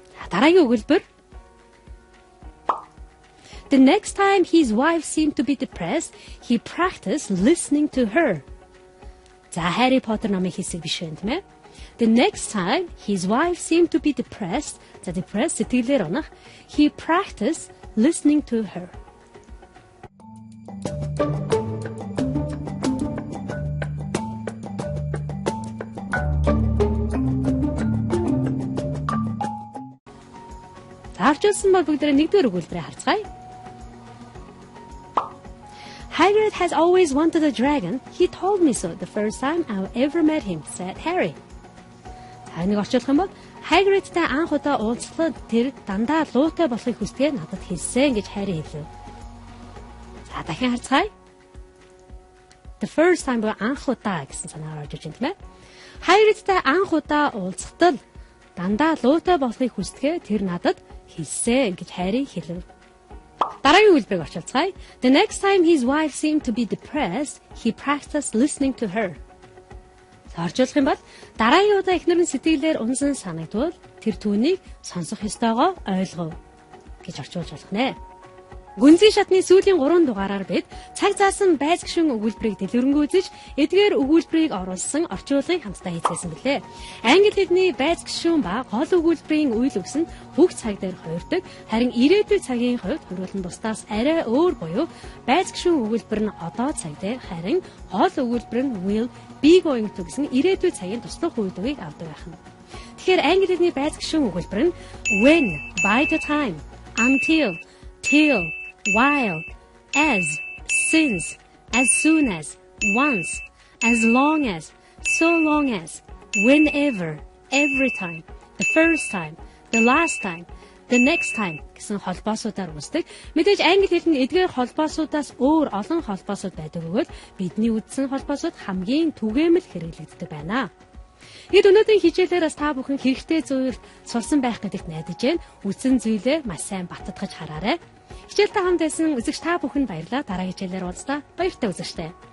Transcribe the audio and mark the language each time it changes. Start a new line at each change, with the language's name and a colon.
Mongolian: Дараагийн өгүүлбэр
English: The next time his wife seemed to be depressed, he practiced listening to her.
Mongolian: За Harry Potter номын хэсэг биш байна тийм ээ.
English: The next time his wife seemed to be depressed,
Mongolian: за depressed сэтгэлээр унах,
English: he practiced listening to her.
Mongolian: Зарчулсан бол бүгдээ нэгдүгээр өгүүлбэрийг харцгаая.
English: Hagrid has always wanted a dragon. He told me so the first time I ever met him, said Harry.
Mongolian: За энийг орчуулах юм бол Hagrid-тэй анх удаа уулзлаад тэр дандаа луутай болохыг хүсдэгэ надад хэлсэн гэж Harry хэлв. За дахин харцгаая.
English: The first time
Mongolian: бол анх удаа гэсэн санаагаар орж иж байна тийм ээ. Hagrid-тэй анх удаа уулзалтал дандаа луутай болохыг хүсдэгэ тэр надад хэлсэн гэж Harry хэлв. Дараагийн өгүүлбэрийг орчуулцгаая.
English: The next time his wife seemed to be depressed, he practiced listening to her.
Mongolian: Орчуулах юм бол дараагийн удаа эхнэр нь сэтгэлээр унсан санагдвал тэр түүнийг сонсох ёстойгоо ойлгов гэж орчуулж болох нэ. Гүнзгий шатны сүүлийн 3 дугаараар бид цаг заасан байц гишүүн өгүүлбэрийг дэлгэрэнгүй үзэж эдгээр өгүүлбэрийг оруулсан орчуулгыг хамтдаа хийцгээсэн билээ. Англи хэлний байц гишүүн ба гол өгүүлбэрийн үйл өгс нь бүх цаг дээр хувирдаг. Харин ирээдүйн цагийн хувьд хувирлан бусдаас арай өөр буюу байц гишүүн өгүүлбэр нь одоо цаг дээр харин гол өгүүлбэр нь
English: will be going to
Mongolian: гэсэн ирээдүйн цагийн туслах үеийг авдаг байна. Тэгэхээр англи хэлний байц гишүүн өгүүлбэр нь when, by the time, until, till, while, as, since, as soon as, once, as long as, so long as, whenever, every time, the first time, the last time, the next time гэсэн холбоосуудаар үүсдэг. Мэдээж англи хэлний эдгээр холбоосуудаас өөр олон холбоосууд байдаг бөгөөд бидний үздсэн холбоосууд хамгийн түгээмэл хэрэглэгддэг байна. Эд өнөөдрийн хичээлээр бас та бүхэн хэрэгтэй зүйл сурсан байх гэдэгт найдаж байна. Үздсэн зүйлээ маш сайн баттгаж хараарай. Хичээлтэй хамт байсан үзэгч та бүхэнд баярлалаа. Дараагийн хичээлээр уулзлаа. Баяртай үзэгчтэй.